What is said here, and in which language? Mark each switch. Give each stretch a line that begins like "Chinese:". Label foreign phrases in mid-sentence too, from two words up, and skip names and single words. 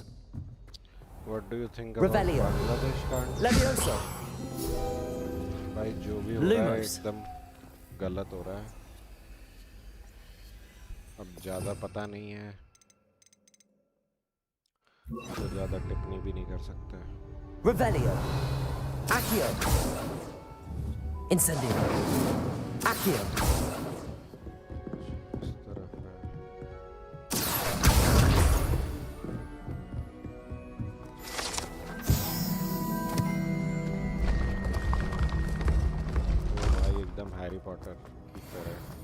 English: What do you think about Revelio. Bangladesh can't? Levioso.
Hindi: भाई जो भी हो रहा है
English: Lumos.
Hindi: एकदम गलत हो रहा है. अब ज़्यादा पता नहीं है तो ज़्यादा टिप्पणी भी नहीं कर सकते.
English: Revelio. Accio. Incendio. Accio.
Hindi: इस तरफ है. वो भाई एकदम हैरी पॉटर की तरह.